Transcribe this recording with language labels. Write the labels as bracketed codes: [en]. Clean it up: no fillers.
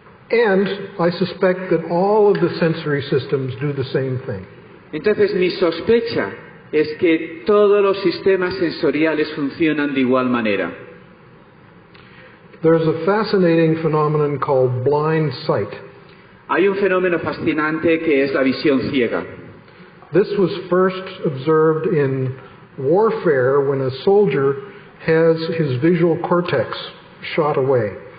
[en] And I suspect that all of the sensory systems do the same thing. [es] Entonces, mi sospecha es que todos los sistemas sensoriales funcionan de igual manera. [en] There's a fascinating phenomenon called blind sight. [es] Hay un fenómeno fascinante que es la visión ciega. [en] This was first observed in warfare when a soldier has his visual cortex shot away.